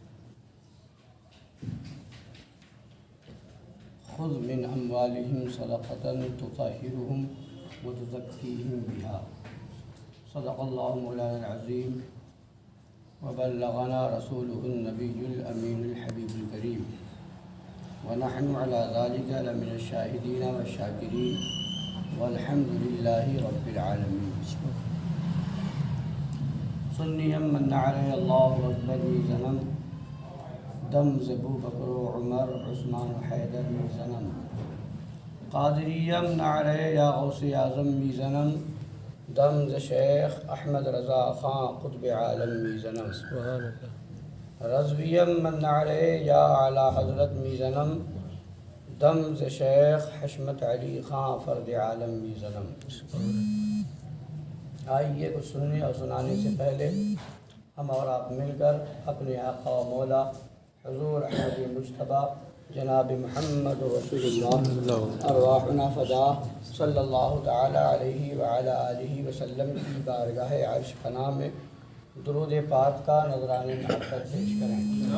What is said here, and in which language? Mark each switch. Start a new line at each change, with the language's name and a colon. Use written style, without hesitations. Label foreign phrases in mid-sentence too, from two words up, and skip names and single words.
Arabic: خذ من اموالہم صدقۃ تطہرہم وتزکیہم بہا، صدق اللہ مولانا العظیم وبلغنا رسولہ النبی الامین الحبیب الکریم، ونحن علی ذلک لمن الشاہدین والشاکرین والحمد للہ رب العالمین۔
Persian: سنیم من علی اللہ اکبر زنم، دم زبو بکر و عمر عثمان و حیدر میزنم، قادریم نعرے یا غوث اعظم میزنم، دم ز شیخ احمد رضا خان قطب عالم میزنم، رضویم من نعرے یا اعلی حضرت میزنم، دم ز شیخ حشمت علی خان فرد عالم میزنم۔
Urdu: آئیے کچھ سننے اور سنانے سے پہلے ہم اور آپ مل کر اپنے آقا و مولا حضور احمد مجتبیٰ جناب محمد رسول اللہ
Arabic: ارواحنا فدا صلی اللہ تعالی علیہ وعلی آلہ وسلم
Urdu: کی بارگاہ عرش پناہ میں درود پاک کا نذرانِ محبت پیش کریں۔